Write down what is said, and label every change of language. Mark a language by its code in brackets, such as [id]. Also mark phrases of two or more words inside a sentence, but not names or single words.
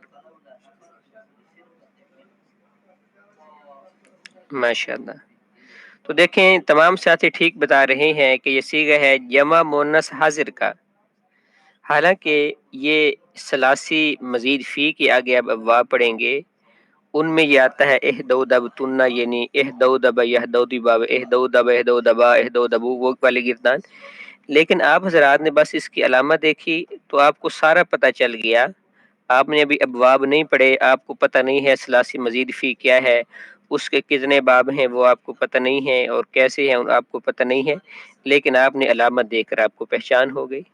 [ur] ماشاءاللہ. تو دیکھیں تمام ساتھی ٹھیک بتا رہے ہیں کہ یہ صیغہ ہے جمع مؤنث حاضر کا، حالانکہ یہ ثلاثی مزید فی کے آگے اب ابواب پڑھیں گے، ان میں یہ آتا ہے [ar] اہدو دب تننا، یعنی اہدو دب یہدو دباب اہدو دب اہدو دبا اہدو دبو، [ur] وہ والی گردان۔ لیکن آپ حضرات نے بس اس کی علامت دیکھی تو آپ کو سارا پتہ چل گیا۔ آپ نے ابھی ابواب نہیں پڑھے، آپ کو پتہ نہیں ہے ثلاثی مزید فی کیا ہے، اس کے کتنے باب ہیں وہ آپ کو پتہ نہیں ہے، اور کیسے ہیں آپ کو پتہ نہیں ہے، لیکن آپ نے علامت دیکھ کر آپ کو پہچان ہو گئی۔